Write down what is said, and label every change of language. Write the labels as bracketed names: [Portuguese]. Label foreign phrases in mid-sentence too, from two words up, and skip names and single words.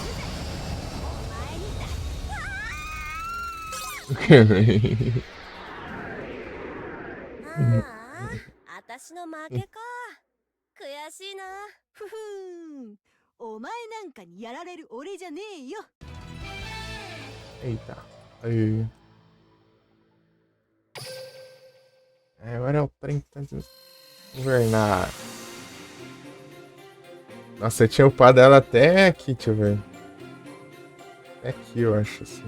[Japanese] お前にだ。ああ、私の負けか。悔しいな。ふふん。お前なんかにやられる俺じゃねえよ。 [Portuguese] Eita. Aí. Agora é o trem que tá invernar. Nossa, eu tinha upado ela até aqui, deixa eu ver. Até aqui, eu acho, assim.